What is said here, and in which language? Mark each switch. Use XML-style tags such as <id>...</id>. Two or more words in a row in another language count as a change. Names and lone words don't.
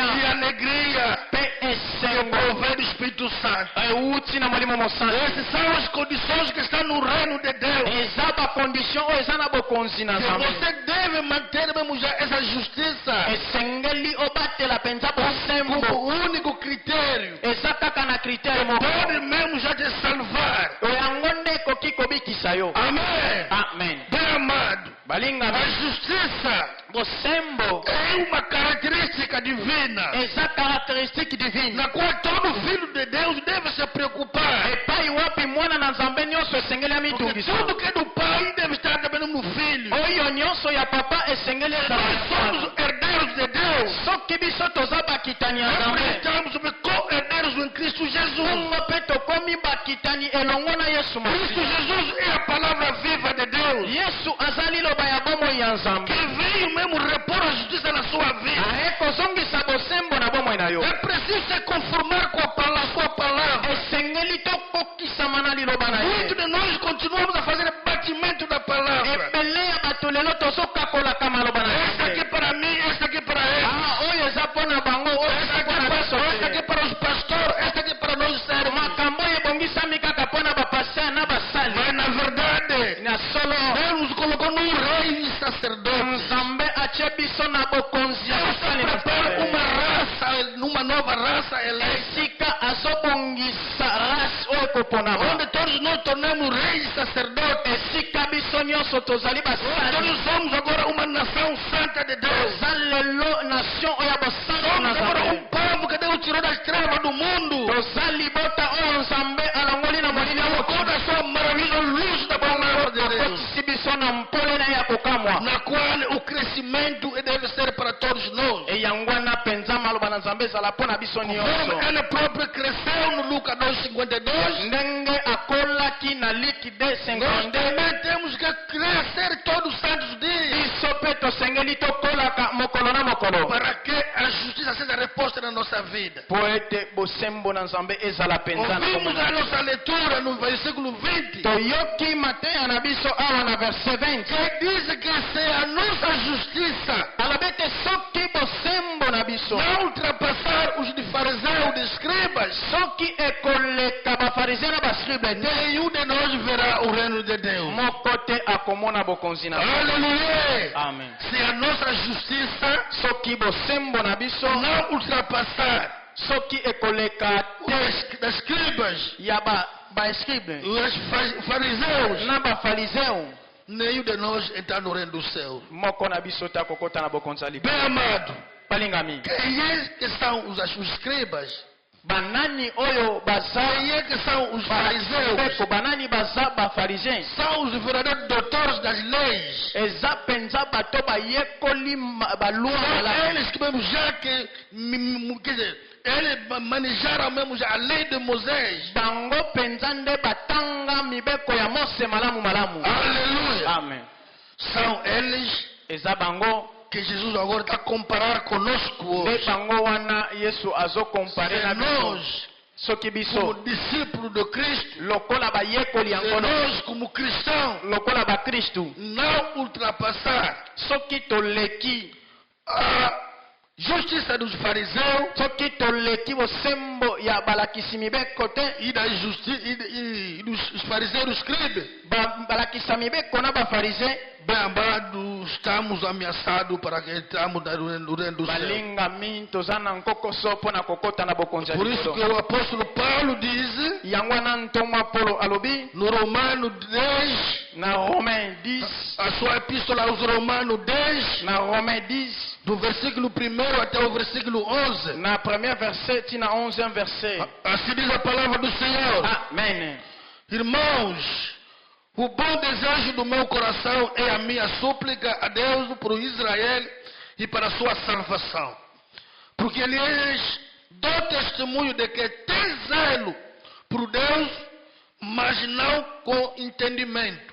<pt>e alegria</pt> <ln>pe</ln> <pt>que</pt> <ln>esengo.</ln> <pt>provém do Espírito Santo.</pt> <ln>Euti na molimo mosantu.</ln> <pt>Essas são as condições que estão no reino de Deus.</pt> <ln>Eza ba condition oyo eza na bokonzi na</ln> <pt>Que</pt> <ln>nzambe.</ln> <pt>você deve manter mesmo já essa justiça</pt> <ln>Esengeli obatela penza bosembo.</ln> <pt>como único critério.</pt> <ln>Eza kaka na kritere moko.</ln> <pt>Pode mesmo já te salvar.</pt> <ln>Oyango nde ekoki kobikisa yo.</ln> <pt>Amém.</pt> <ln>Amen.</ln> <pt>Bem amado,</pt> <ln>Balinga</ln> <pt>a justiça</pt> <ln>bosembo</ln> <pt>é uma característica divina</pt> <fr>eza caractéristique divine.</fr> <pt>na qual todo filho de Deus deve se preocupar.</pt> <ln>Epai wapi mwana na nzambe nyonso esengeli</ln> <pt>Porque</pt> <ln>amitungisa.</ln> <pt>tudo que é do pai deve estar também no filho.</pt> <ln>Oyo nyonso ya papa esengeli</ln> <pt>Nós</pt> <ln>ezala.</ln> <pt>somos herdeiros de Deus.</pt> <ln>Soki biso toza bakitani ya</ln> <pt>Nós</pt> <ln>nzambe.</ln> <pt>estamos co-herdeiros em Cristo Jesus.</pt> <ln>bongo mpe tokomi bakitani elongo na yesu Cristo masiya.</ln> <pt>Jesus é a palavra viva de Deus.</pt> <ln>Yesu aza liloba ya bomoi ya nzambe.</ln> <pt>Que veio mesmo repor a justiça na sua vida.</pt> <ln>aye kozongisa bosembo na bomoi na yo.</ln> <pt>É preciso se conformar com a sua palavra.</pt> <ln>esengeli tokokisama na liloba na</ln> <pt>Muitos</pt> <ln>ye.</ln> <pt>de nós continuamos a fazer batimento da palavra.</pt> <ln>ebele ya bato lelo tozokakolaka maloba na</ln> <pt>Esta aqui</pt> <ln>ye.</ln> <pt>para mim, esta aqui para ele.</pt> <ln>Oyo eza mpo na bango, oyo</ln> <pt>Esta</pt> <ln>eza mpo na biso</ln> <pt>aqui</pt> <ln>te.</ln> <pt>para os pastores, esta aqui para nós servos.</pt> <ln>makambo oyo ebongisami kaka mpo na bapaster na basali.</ln> <pt>Mas na verdade,</pt> <ln>na solo</ln> <pt>Deus nos colocou num rei e sacerdote.</pt> <ln>nzambe atie biso na bokonzi ya</ln> <pt>Deus</pt> <ln>basali na</ln> <pt>prepara uma</pt> <ln>Israele.</ln> <pt>raça, numa nova raça eleita.</pt> <ln>esika azobongisa rase oyo ekoponama.</ln> <pt>Onde todos nós tornamos reis e sacerdotes.</pt> <ln>esika biso nyonso tozali basali.</ln> <pt>Todos somos agora uma nação santa de Deus.</pt> <ln>toza lelo nation oyo ya bosantu na</ln> <pt>Somos agora</pt> <ln>nzambe.</ln> <pt>povo que Deus tirou das trevas do mundo.</pt> <ln>toza libota oyo nzambe alongoli na molili ya</ln> <pt>Colocou</pt> <ln>mokili.</ln> <pt>na sua maravilhosa luz da palavra de Deus.</pt> <ln>akotisi biso na mpole na ye ya kokamwa.</ln> <pt>Na qual o crescimento deve ser para todos nós.</pt> <ln>eyango wana mpenza maloba na nzambe ezala mpo na biso</ln> <pt>Como</pt> <ln>nyonso.</ln> <pt>ela própria cresceu no Lucas 2,52,</pt> <ln>ndenge akolaki na liki</ln> <pt>nós</pt> <ln>252.</ln> <pt>também temos que crescer todos os santos dias</pt> <ln>biso mpe tosengeli tokolaka mokolo na mokolo.</ln> <pt>para que a justiça seja reposta na nossa vida.</pt> <ln>po ete bosembo na nzambe ezala mpenza na</ln> <pt>Ouvimos</pt> <ln>komona.</ln> <pt>a nossa leitura no versículo 20,</pt> <ln>toyoki mateya na biso awa na verse 20.</ln> <pt>que diz que se a nossa justiça</pt> <ln>alobi ete soki bosembo na biso</ln> <pt>não ultrapassar os de fariseus, de escribas,</pt> <ln>soki ekoleka bafarisien na bascribe te,</ln> <pt>nenhum de nós verá o reino de Deus.</pt> <ln>moko te akomona bokonzi na nzambe.</ln> <pt>Aleluia!</pt> <ln>amen.</ln> <pt>Se a nossa justiça</pt> <ln>soki bosembo na biso</ln> <pt>não ultrapassar</pt> <ln>soki ekoleka te</ln> <pt>das escribas,</pt> <ln>ya baescribe</ln> <pt>os fariseus,</pt> <ln>na bafariseo,</ln> <pt>nenhum de nós entrar no reino do céu.</pt> <ln>moko na biso ta kokota na bokonzi ya</ln> <pt>Bem</pt> <ln>likolo.</ln> <pt>amado,</pt> <ln>Balingami,</ln> <pt>quem é que são os escribas?</pt> <ln>banani oyo baza</ln> <pt>Quem é que são os fariseus?</pt> <ln>beko, banani baza bafarisien,</ln> <pt>São os verdadeiros doutores das leis.</pt> <ln>eza penza bato bayekoli balua</ln> <pt>São</pt> <ln>malamu.</ln> <pt>eles que mesmo já que, quer dizer, eles manejaram mesmo já a lei de Moisés.</pt> <ln>Bango penza nde batanga mibeko ya Mose malamu malamu.</ln> <pt>Aleluia.</pt> <ln>Amen.</ln> <pt>São eles</pt> <ln>Eza bango</ln> <pt>que Jesus agora está a comparar conosco</pt> <ln>nde</ln> <pt>hoje.</pt> <ln>bango wana Yesu azo compare na</ln> <pt>É</pt> <ln>biso.</ln> <pt>nós,</pt> <ln>Soki</ln> <pt>como</pt> <ln>biso</ln> <pt>discípulos de Cristo,</pt> <ln>lokola bayekoli ya</ln> <pt>é</pt> <ln>nkolo,</ln> <pt>nós, como cristãos,</pt> <ln>lokola bakristu,</ln> <pt>não ultrapassar</pt> <ln>soki toleki</ln> <pt>a justiça dos fariseus</pt> <ln>soki toleki bosembo ya balakisi mibeko te,</ln> <pt>e dos fariseus e dos escribas.</pt> <ln>balakisa mibeko na bafarisien,</ln> <pt>Bem amado, estamos ameaçados para que entramos no reino do céu.</pt> <ln>balingami toza na nkokoso mpo na kokota na bokonzi ya</ln> <pt>Por isso que</pt> <ln>likolo.</ln> <pt>o apóstolo Paulo diz</pt> <ln>Yango wana ntongo Apolo alobi</ln> <pt>no Romano 10,</pt> <ln>na Romain 10,</ln> <pt>a sua epístola aos Romanos 10,</pt> <ln>na Romain 10,</ln> <pt>do versículo 1 até o versículo 11.</pt> <ln>na</ln> <fr>premier verset</fr> <ln>tina 11e verset.</ln> <pt>Assim diz a palavra do Senhor.</pt> <ln>Amen.</ln> <pt>Irmãos, o bom desejo do meu coração é a minha súplica a Deus por Israel e para a sua salvação. Porque lhes dou testemunho de que tem zelo por Deus, mas não com entendimento.</pt>